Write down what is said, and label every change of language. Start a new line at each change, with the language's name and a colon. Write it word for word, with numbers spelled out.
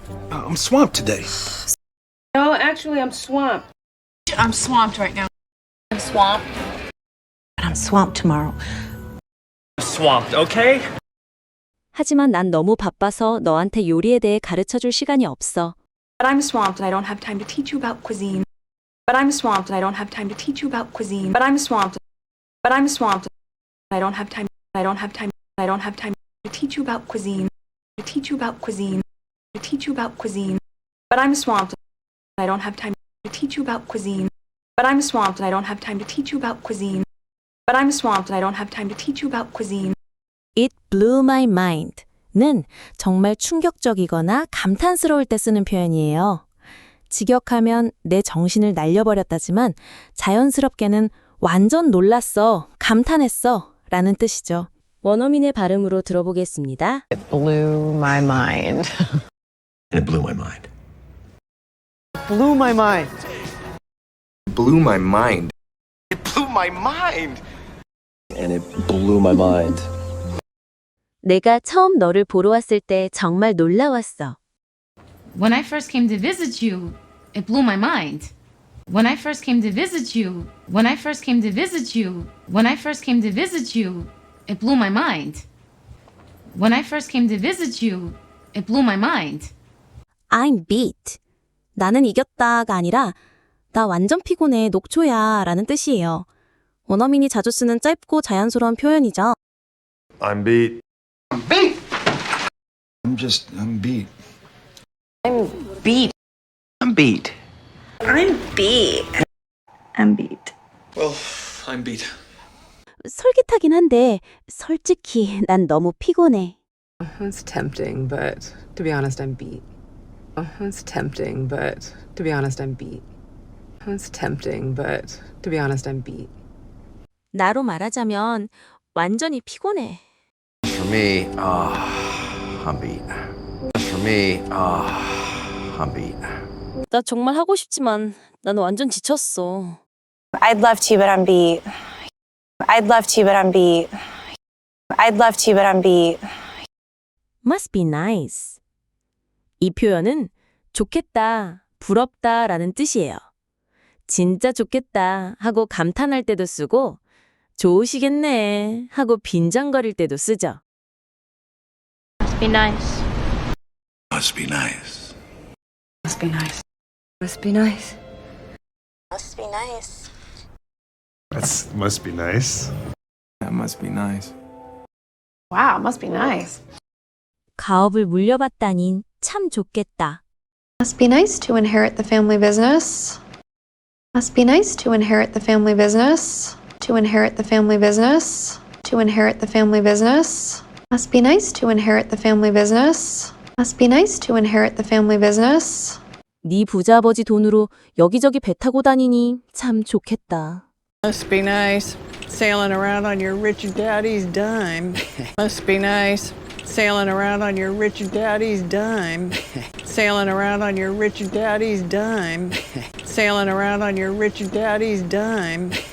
English: I'm swamped today. No, actually, I'm swamped. I'm swamped right now. I'm swamped. And I'm swamped tomorrow. I'm swamped, okay?
Korean: 하지만 난 너무 바빠서 너한테 요리에 대해 가르쳐줄 시간이 없어.
English: But I'm swamped and I don't have time to teach you about cuisine. But I'm swamped and I don't have time to teach you about cuisine. But I'm swamped. But I'm swamped. I don't have time. I don't have time. I don't have time to teach you about cuisine. To teach you about cuisine. To teach you about cuisine. But I'm swamped. I don't have time to teach you about cuisine. But I'm swamped and I don't have time to teach you about cuisine. But I'm swamped and I don't have time to teach you about cuisine. It blew my mind.
Korean: 는 정말 충격적이거나 감탄스러울 때 쓰는 표현이에요. 직역하면 내 정신을 날려버렸다지만 자연스럽게는 완전 놀랐어, 감탄했어 라는 뜻이죠. 원어민의 발음으로 들어보겠습니다.
English: It blew my mind. It blew my mind. It blew my mind. It blew my mind. It blew my mind. And it blew my mind.
Korean: 내가 처음 너를 보러 왔을 때 정말 놀라웠어.
English: When I first came to visit you, it blew my mind. When I first came to visit you, when I first came to visit you, when I first came to visit you, it blew my mind. When I first came to visit you, it blew my mind. I'm beat.
Korean: 나는 이겼다가 아니라 나 완전 피곤해, 녹초야 라는 뜻이에요. 원어민이 자주 쓰는 짧고 자연스러운 표현이죠.
English: I'm beat. I'm beat. I'm just, I'm beat. I'm beat. I'm beat. I'm beat. I'm beat. Well, I'm beat.
Korean: 솔깃하긴 한데 솔직히 난 너무 피곤해.
English: It's tempting, but to be honest, I'm beat. It's tempting, but to be honest, I'm beat. It's tempting, but to be honest, I'm beat.
Korean: 나로 말하자면 완전히 피곤해.
English: For me, uh, I'm beat. For me, uh, I'm beat.
Korean: 나 정말 하고 싶지만 난 완전 지쳤어.
English: I'd love to, but I'm beat. I'd love to, but I'm beat. I'd love to, but I'm beat. Must be nice.
Korean: 이 표현은 좋겠다, 부럽다 라는 뜻이에요. 진짜 좋겠다 하고 감탄할 때도 쓰고 좋으시겠네 하고 빈정거릴 때도 쓰죠.
English: Must be nice. Must be nice. Must be nice. Must be nice. Must be nice. That's must be nice. That must be nice. Wow, must be nice.
Korean: 가업을 물려받다니 참 좋겠다.
English: Must be nice to inherit the family business. Must be nice to inherit the family business. To inherit the family business. To inherit the family business. Must be nice to inherit the family business. Must be nice to inherit the family business.
Korean: 네 부자아버지 돈으로 여기저기 배 타고 다니니 참 좋겠다.
English: Must be nice, sailing around on your rich daddy's dime. Must be nice, sailing around on your rich daddy's dime. Sailing around on your rich daddy's dime. Sailing around on your rich daddy's dime.